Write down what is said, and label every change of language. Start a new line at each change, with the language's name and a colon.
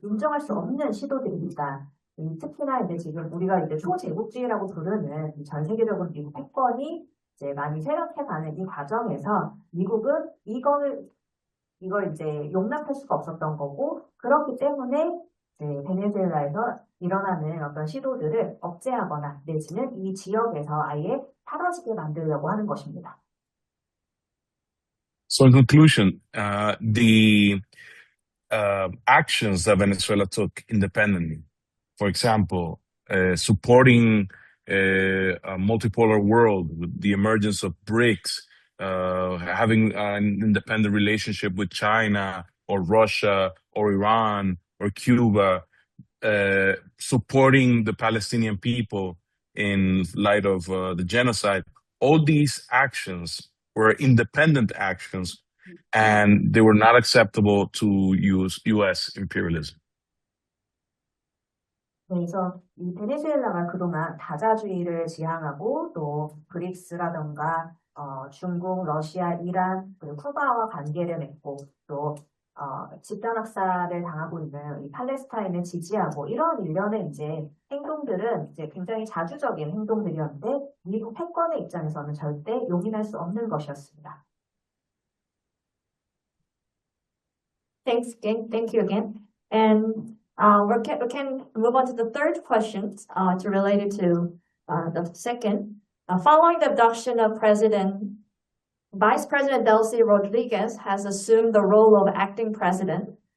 Korean: 인정할 수 없는 시도들입니다. 특히나 이제 지금 우리가 이제 초제국주의라고 부르는 전 세계적으로 미국 패권이 이제 많이 쇠락해가는 이 과정에서 미국은 이걸 이제 용납할 수가 없었던 거고, 그렇기 때문에 이제 베네수엘라에서 일어나는 어떤 시도들을 억제하거나 내지는 이 지역에서 아예 사라지게 만들려고 하는 것입니다.
English: So in conclusion, the actions that Venezuela took independently, for example, supporting a multipolar world with the emergence of BRICS, having an independent relationship with China or Russia or Iran or Cuba, supporting the Palestinian people in light of the genocide. All these actions were independent actions, and they were not acceptable to US imperialism.
Korean: 그래서 이 베네수엘라가 그동안 다자주의를 지향하고 또 브릭스라던가 중국, 러시아, 이란, 그리고 쿠바와 관계를 맺고 또 집단 학살을 당하고 있는 이 팔레스타인을 지지하고 이런 일련의 이제 행동들은 이제 굉장히 자주적인 행동들이었는데 미국 패권의 입장에서는 절대 용인할 수 없는 것이었습니다.
English: Thank you again. And we can move on to the third question, to related to the second. Following the abduction of Vice President Delcy Rodriguez has assumed the role of acting president.